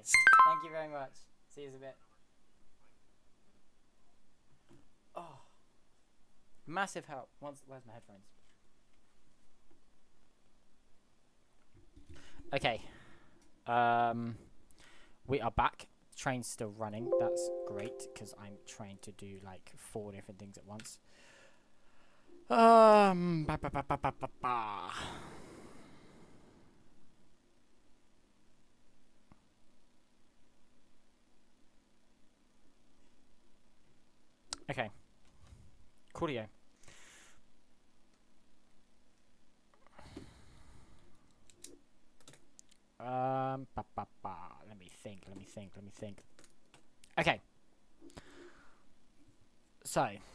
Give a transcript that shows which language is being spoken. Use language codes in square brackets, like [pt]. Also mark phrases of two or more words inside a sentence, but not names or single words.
[en] Thank you very much. See you in a bit. Oh, massive help. Where's my headphones? Okay. We are back. Train's still running. That's great because I'm trying to do like 4 different things at once. Ba, ba, ba, ba, ba, ba, ba. Okay. Coolio. Ba, ba, ba. Let me think. Okay. So.